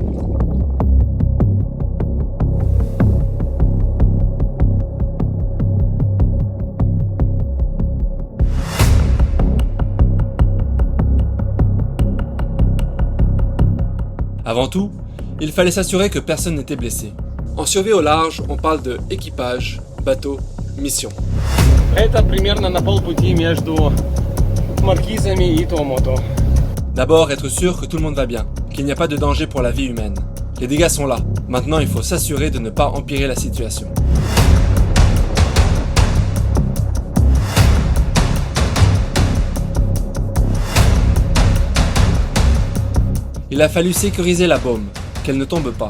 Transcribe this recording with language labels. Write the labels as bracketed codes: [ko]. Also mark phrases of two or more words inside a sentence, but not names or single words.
[fr] Avant tout, il fallait s'assurer que personne n'était blessé. En survie au large, on parle de équipage, bateau, mission. [ru] Это примерно на полпути между Маркизами и Томото. [fr] D'abord, être sûr que tout le monde va bien, qu'il n'y a pas de danger pour la vie humaine. Les dégâts sont là. Maintenant, il faut s'assurer de ne pas empirer la situation. Il a fallu sécuriser la baume, qu'elle ne tombe pas.